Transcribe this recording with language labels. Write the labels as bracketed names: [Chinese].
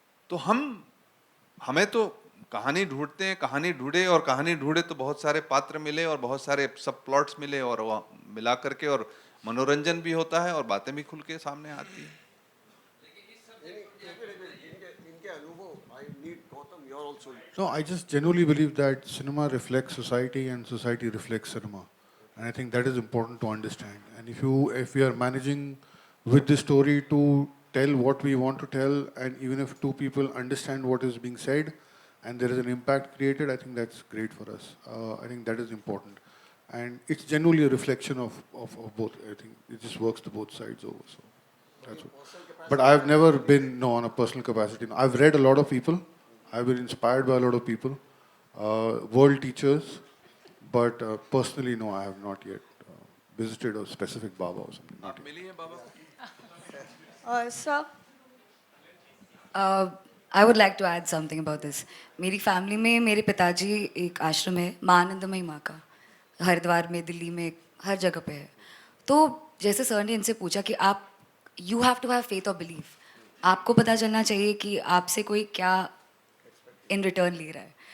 [Hindi] तो हमें तो कहानी ढूंढते हैं, कहानी ढूंढे और कहानी ढूंढे तो बहुत सारे पात्र मिले और बहुत सारे सब प्लॉट्स मिले और वो मिला करके और मनोरंजन भी होता है और बातें भी खुल के सामने आती है। इनके अनुभव, [English] I need Gautam, you are also. No, I just genuinely believe that cinema reflects society and society reflects cinema. And I think that is important to understand. And if we are managing with the story to tell what we want to tell, and even if two people understand what is being said and there is an impact created, I think that's great for us. I think that is important. And it's genuinely a reflection of both. I think it just works to both sides over. So that's what. But I've never been on a personal capacity. I've read a lot of people. I've been inspired by a lot of people, world teachers, but personally, no, I have not yet visited a specific Baba or something. Not yet. Sir, I would like to add something about this. [Hindi] मेरी family में मेरे पिताजी एक आश्रम है माँ आनंदमयी माँ का, हरिद्वार में, दिल्ली में, हर जगह पे है। तो जैसे सर ने इनसे पूछा कि आप [English] you have to have faith [Hindi] और बिलीव, आपको पता चलना चाहिए कि आपसे कोई क्या इन रिटर्न ले रहा है।